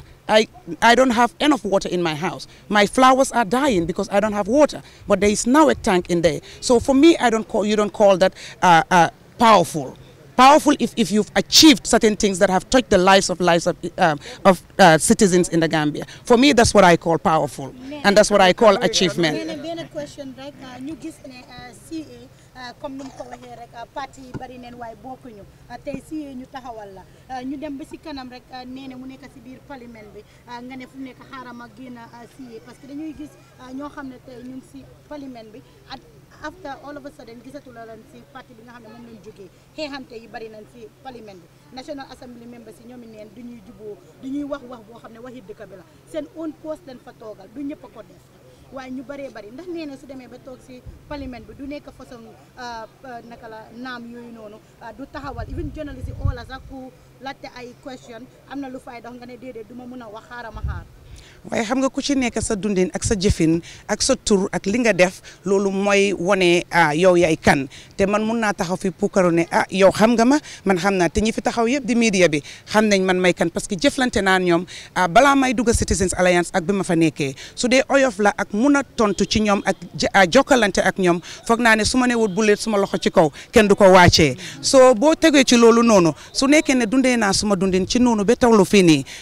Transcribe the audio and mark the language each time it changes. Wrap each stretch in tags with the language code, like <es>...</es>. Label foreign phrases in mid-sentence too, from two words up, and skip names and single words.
<en>I don't have enough water in my house. My flowers are dying because I don't have water. But there is now a tank in there. So for me, you don't call that powerful. Powerful if you've achieved certain things that have touched the lives of citizens in the Gambia. For me, that's what I call powerful, and that's what I call achievement.</en> <wo>benn question rek ñu gis ne CA comme nu mu ko waxee rek parti yi bari neen waaye bokkuñu tey CA ñu taxawal la ñu dem ba si kanam rek nee na mu nekk si biir parlement bi nga ne fu mu nekk xaaral ma génn CA</wo> <fr>parce que</fr> <wo>dañuy gis ñoo xam ne tey ñu ngi si parlement bi</wo> <en>after all of a sudden</en> <wo>gisatu la leen si parti bi nga xam ne moom lañ jógee xeexante yi bari nañ si parlement bi</wo> <en>National Assembly members</en> <wo>yi ñoom neen du ñuy juboo du ñuy wax boo xam ne waxi dëkk bi la seen own poste dañ fa toogal du ñëpp a ko def waaye ñu bëree bëri ndax nee na su demee ba toog si parlement bi du nekk façon naka la naam yooyu noonu du taxawal even journalist yi oola sax ku laajte ay question am na lu fay dox nga ne déedéet du ma mun a wax xaaral ma xaar waaye xam nga ku ci nekk sa dundin ak sa jëfin ak sa tur ak li nga def loolu mooy wone yow yaay kan te man mun naa taxaw fi puukaru ne yow xam nga ma man xam naa te ñi fi taxaw yëpp di media bi xam nañ man may kan</wo> <fr>parce que</fr> <wo>jëflante naan ñoom balaa may dugg Citizens Alliance ak bi ma fa nekkee su dee oyof la ak mun a tontu ci ñoom ak jokkalante ak ñoom foog naa ne su ma ne wut bu leet suma loxo ci kaw kenn du ko wàccee soo boo tegee ci loolu noonu su nekkee ne dundee naa suma dundin ci noonu ba tawlu fii nii</wo>